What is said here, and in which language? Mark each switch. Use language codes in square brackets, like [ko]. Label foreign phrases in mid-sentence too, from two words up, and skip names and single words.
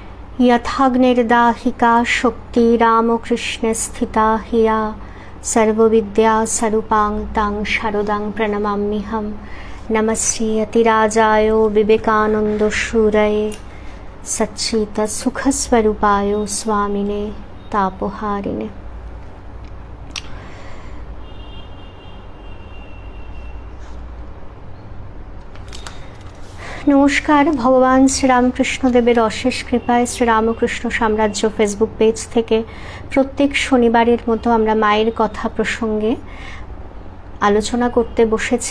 [sa] यथाग्निर्दाहिका शक्ति रामकृष्ण स्थिता हिया सर्वविद्या स्वरूपां तां शारदां प्रणमाम्यहं। नमस्ते अतिराजाय विवेकानंद शूरये सच्चित सुखस्वरूपाय स्वामिने तापहारिणे। [bn] নমস্কার। ভগবান শ্রীরামকৃষ্ণদেবের অশেষ কৃপায় শ্রীরামকৃষ্ণ সাম্রাজ্য ফেসবুক পেজ থেকে প্রত্যেক শনিবারের মতো আমরা মায়ের কথা প্রসঙ্গে আলোচনা করতে বসেছি।